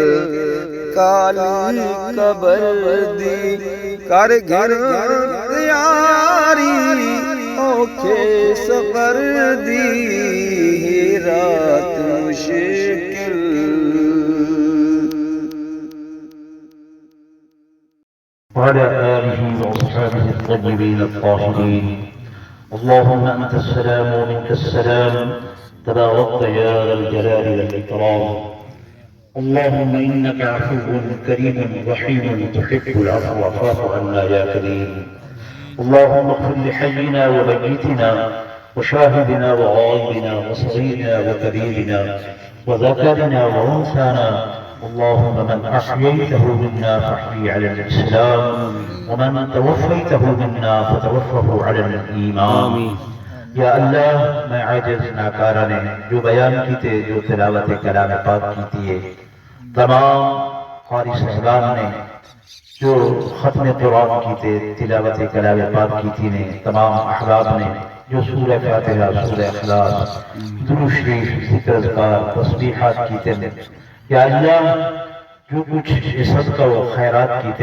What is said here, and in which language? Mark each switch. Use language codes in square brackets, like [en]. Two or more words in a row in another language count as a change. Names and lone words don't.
[pa] کالی قبر دی کر گھر تیاری اوکھے سفر دی ہی رات مشکل [ar] وعلى آله وأصحابه الطيبين الطاهرين. اللهم أنت السلام ومنك السلام، تباركت يا ذا الجلال والإكرام. اللهم إنك عفو كريم رحيم تحب العفو فاعف عنا يا كريم. اللهم اغفر لحينا وميتنا وشاهدنا وغائبنا وصغيرنا وكبيرنا وذكرنا وأنثانا. اللهم من أحييته منا فاحيي على الإسلام، ومن توفيته منا فتوفه على الإيمان. [pa] یا اللہ، میں عاجز ناکارہ نے جو بیان کیتے، جو تلاوت کلام پاک کیتی ہے، تمام قاری صاحبان نے جو ختم قرآن کیتے، تلاوت کلام پاک کیتی نے، تمام احباب نے جو سورہ فاتحہ، سورہ اخلاص، درود شریف، ذکر اذکار، تسبیحات کیتے نے، یا اللہ جو کچھ صدقہ و خیرات کیتے